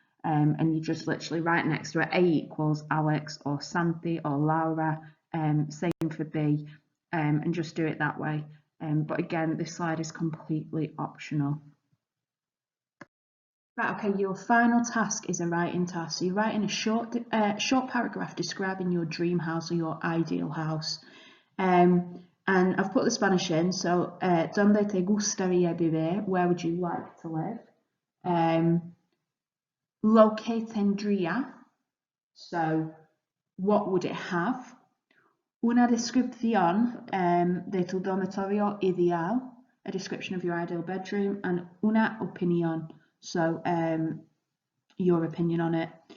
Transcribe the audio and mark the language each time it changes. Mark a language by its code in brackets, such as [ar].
[en] And you just literally right next to it, A equals Alex or Santi or Laura, same for B, and just do it that way. But again, this slide is completely optional. Right, okay, your final task is a writing task. So you're writing a short paragraph describing your dream house or your ideal house. And I've put the Spanish in, so [es] ¿Dónde te gustaría vivir? [en] Where would you like to live? [es] Lo que tendría, [en] so what would it have? [es] Una descripción de tu dormitorio ideal, [en] a description of your ideal bedroom, and [es] una opinión, [en] so your opinion on it.